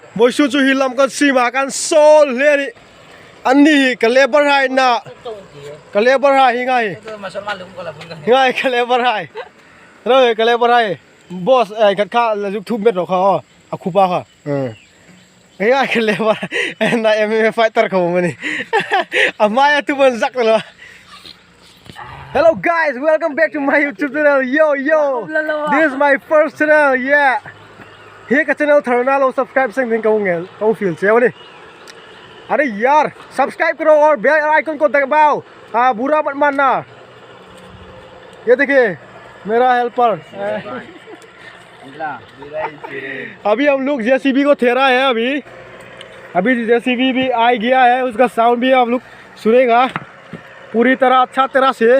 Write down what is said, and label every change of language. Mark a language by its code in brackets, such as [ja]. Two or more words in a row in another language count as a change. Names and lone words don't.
[lus] Moisu chu hilam kan sima kan sol leri ani ka lebar hai na ka lebar hai hingai hingai ka lebar hai rồi ka lebar hai boss ai khat kha la juk thu met ro kha akhupa kha hingai ka lebar na [en] MMA fighter [lus] kha mani amaya tu ban zak lo. [en] Hello guys, welcome back to my YouTube channel. Yo, this is my first channel. Yeah, here [lus] ka channel tharna lo subscribe sang din kau ngel kau feel cheo ni. [hi] अरे यार सब्सक्राइब करो और [en] bell icon [hi] को दबाओ, बुरा मत मानना। ये देखिए मेरा हेल्पर। अभी हम लोग जेसीबी को ठहरा है। अभी जेसीबी भी आ गया है, उसका साउंड भी आप लोग सुनेगा पूरी तरह अच्छा तरह से।